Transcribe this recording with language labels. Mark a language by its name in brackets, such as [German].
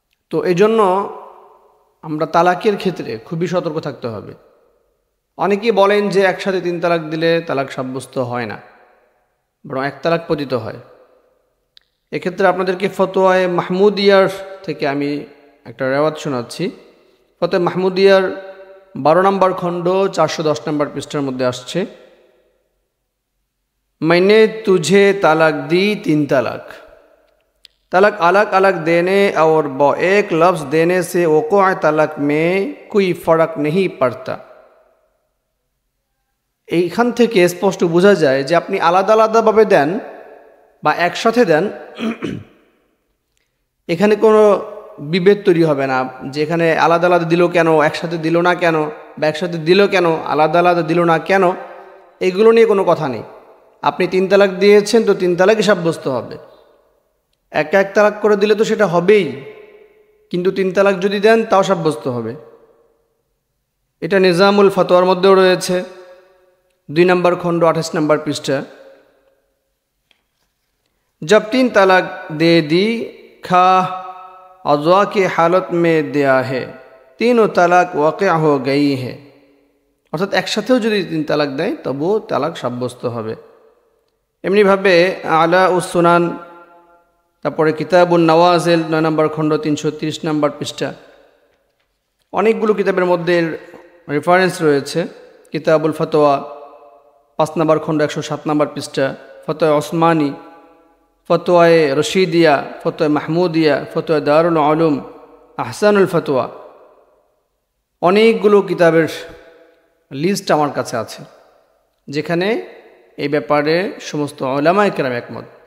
[Bangla] তো এজন্য আমরা তালাকের ক্ষেত্রে খুবই সতর্ক থাকতে হবে। অনেকেই বলেন যে একসাথে তিন তালাক দিলে তালাক সাব্যস্ত হয় না, বরং এক তালাক পতিত হয়। এক্ষেত্রে আপনাদেরকে ফতোয়ায়ে মাহমুদিয়ার থেকে আমি একটা রেওয়াত শোনাচ্ছি। ফতোয়া মাহমুদিয়ার 12 নম্বর খণ্ড 410 নম্বর পৃষ্ঠার মধ্যে আসছে, [Hindi] मैंने तुझे तालाक दी तीन तालाक, तलाक अलग अलग देने और एक लफ्ज़ देने से वक़ुअ तलाक में कोई फ़र्क नहीं पड़ता। [Bangla] এইখান থেকে স্পষ্ট বোঝা যায় যে আপনি আলাদা আলাদাভাবে দেন বা একসাথে দেন, এখানে কোনো বিভেদ তৈরি হবে না যে এখানে আলাদা আলাদা দিল কেন, একসাথে দিল না কেন, বা একসাথে দিল কেন, আলাদা আলাদা দিল না কেন, এগুলো নিয়ে কোনো কথা নেই। আপনি তিন তালাক দিয়েছেন তো তিন তালাকই সাব্যস্ত হবে। এক এক তালাক করে দিলে তো সেটা হবেই, কিন্তু তিন তালাক যদি দেন তাও সাব্যস্ত হবে। এটা নিজামুল ফতোয়ার মধ্যেও রয়েছে, 2 নম্বর খণ্ড 28 নম্বর পৃষ্ঠা। [Hindi] जब तीन तलाक दे दी खा अज़वा की हालत में दिया है, तीनों तलाक वाक़िअ हो गई है। [Bangla] অর্থাৎ একসাথেও যদি তিন তালাক দেয় তবুও তালাক সাব্যস্ত হবে। এমনিভাবে আলা উস সুনান, তারপরে কিতাবুন নওয়াজিল 9 নম্বর খণ্ড 330 নম্বর পৃষ্ঠা। অনেকগুলো কিতাবের মধ্যে রেফারেন্স রয়েছে। কিতাবুল ফতোয়া 5 নম্বর খণ্ড 107 নম্বর পৃষ্ঠা, ফতোয়া ওসমানী, ফতোয়ায়ে রশিদিয়া, ফতোয়া মাহমুদিয়া, ফতোয়া দারুল উলুম, আহসানুল ফতোয়া, অনেকগুলো কিতাবের লিস্ট আমার কাছে আছে যেখানে এই ব্যাপারে সমস্ত উলামায়ে কেরাম একমত।